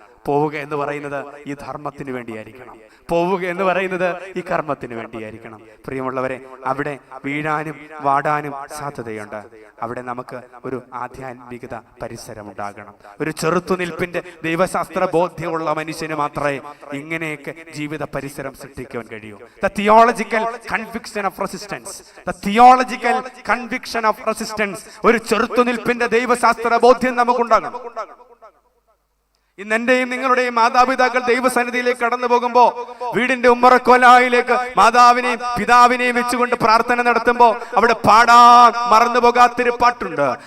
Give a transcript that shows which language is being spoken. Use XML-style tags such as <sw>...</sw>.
<ml>പോവുക എന്ന് പറയുന്നത് ഈ ധർമ്മത്തിന് വേണ്ടിയായിരിക്കണം. പോവുക എന്ന് പറയുന്നത് ഈ കർമ്മത്തിന് വേണ്ടിയായിരിക്കണം. പ്രിയമുള്ളവരെ, അവിടെ വീഴാനും വാടാനും സാധ്യതയുണ്ട്. അവിടെ നമുക്ക് ഒരു ആധ്യാത്മികത പരിസരം ഉണ്ടാകണം. ഒരു ചെറുത്തുനിൽപ്പിന്റെ ദൈവശാസ്ത്ര ബോധ്യമുള്ള മനുഷ്യന് മാത്രമേ ഇങ്ങനെയൊക്കെ ജീവിത പരിസരം സൃഷ്ടിക്കുവാൻ കഴിയൂ.</ml> <en>The theological conviction of resistance. The theological conviction of resistance.</en> <ml>ഒരു ചെറുത്തുനിൽപ്പിന്റെ ദൈവശാസ്ത്ര ബോധ്യം നമുക്കുണ്ടാകണം. ഇന്ന് എന്റെയും നിങ്ങളുടെയും മാതാപിതാക്കൾ ദൈവസന്നിധിയിലേക്ക് കടന്നു പോകുമ്പോ വീടിന്റെ ഉമ്മറക്കോലായിലേക്ക് മാതാവിനെയും പിതാവിനെയും വെച്ചുകൊണ്ട് പ്രാർത്ഥന നടത്തുമ്പോ അവിടെ പാടാൻ മറന്നു പോകാത്തൊരു പാട്ടുണ്ട്.</ml>